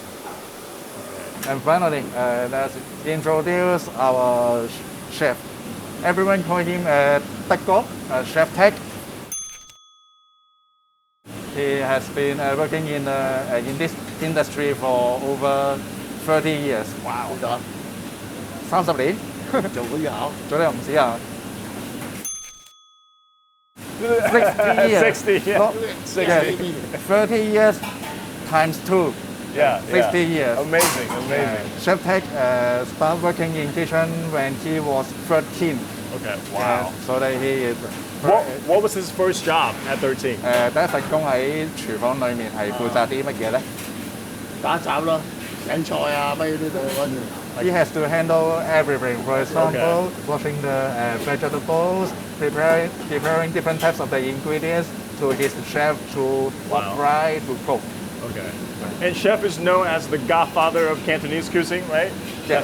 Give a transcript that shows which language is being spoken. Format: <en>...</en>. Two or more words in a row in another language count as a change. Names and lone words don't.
<en>And finally, let's introduce our chef. Everyone call him Chef Tak. He has been working in this industry for over 30 years. Wow.</en> <yue>30年做會考做得唔止啊</yue> <en>60 years. 60, yeah. Not- 60. yeah, 30 years times 2. Yeah, 60 years. Amazing. Chef Tak started working in kitchen when he was 13. Okay, wow. So that he is. What was his first job at 13?</en> <yue>第一份工喺廚房裏面係負責啲乜嘢咧？打雜咯，洗菜啊乜嘢都嗰陣。</yue> <en>He has to handle everything. For example, washing the vegetables, preparing different types of the ingredients to his chef to Wow. fry, to cook. Okay. And chef is known as the godfather of Cantonese cuisine, right? Yes.</en>